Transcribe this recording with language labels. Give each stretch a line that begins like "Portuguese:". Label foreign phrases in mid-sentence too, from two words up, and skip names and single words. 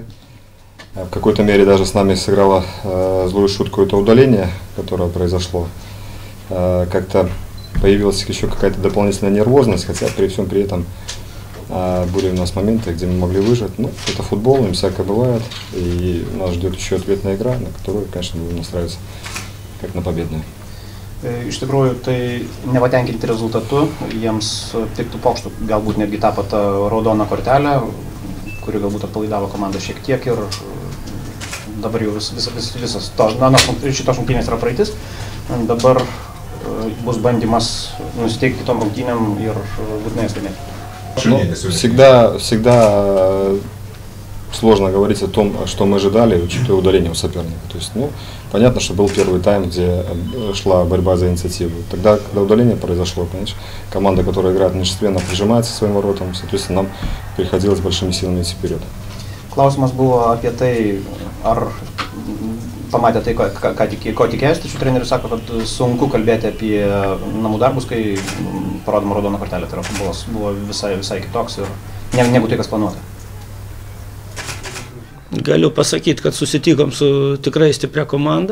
Russian: В какой-то мере даже с нами сыграло злую шутку это удаление, которое произошло. Как-то появилась еще какая-то дополнительная нервозность, хотя при всем при этом были у нас моменты, где мы могли выжить. Ну, это футбол, им всякое бывает, и нас ждет еще ответная игра, на которую, конечно, будем настраиваться как на победную.
Lithuanian: Iš tikrųjų, tai nepatenkinti rezultatu, jiems tiktų pokštų galbūt netgi tapo ta raudona kortelė, kuri galbūt atpalaidavo komandą šiek tiek ir dabar jau visas šitos rungtynės yra praeitis. Dabar bus bandymas nusiteikti kitom rungtynėm ir būtinai laimėti.
Russian: Всегда сложно говорить о том, что мы ожидали, учитывая удаление у соперника. То есть, понятно, что был первый тайм, где шла борьба за инициативу. Тогда, когда удаление произошло, понимаешь, команда, которая играет в меньшинстве, она прижимается к своим воротам, соответственно, нам приходилось большими силами идти вперед.
Lithuanian: Klausimas buvo apie tai, ar pamatė tai, ko tikėjosi, tačiau treneris sako, kad sunku kalbėti apie namų darbus, kai parodoma raudona kortelė. Tai yra futbolas buvo visai kitoks ir negu tai, kas planuota. Galiu pasakyti, kad susitikom su tikrai stipria komanda.